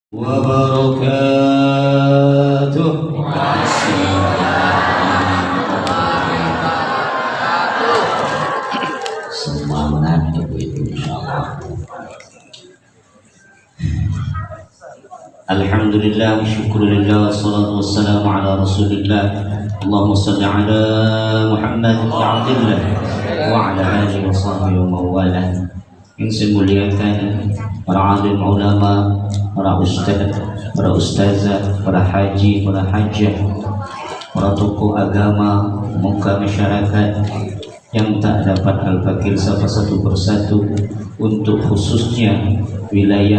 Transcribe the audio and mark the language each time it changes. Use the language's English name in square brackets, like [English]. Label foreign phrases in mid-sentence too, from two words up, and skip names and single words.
[Arabic] وبركاته. [Indonesian] Semangat ibu-ibu insyaallah. [Arabic] الحمد لله, شكر لله والصلاة والسلام على رسول الله. اللهم صل على محمد وعبد الله وعلى آله وصحبه ومولاه. [Indonesian] Yang muliakan para alim ulama, para ustaz, para ustazah, para haji, para hajjah, para tokoh agama, muka masyarakat yang tak dapat al-fakir sapa satu persatu, untuk khususnya wilayah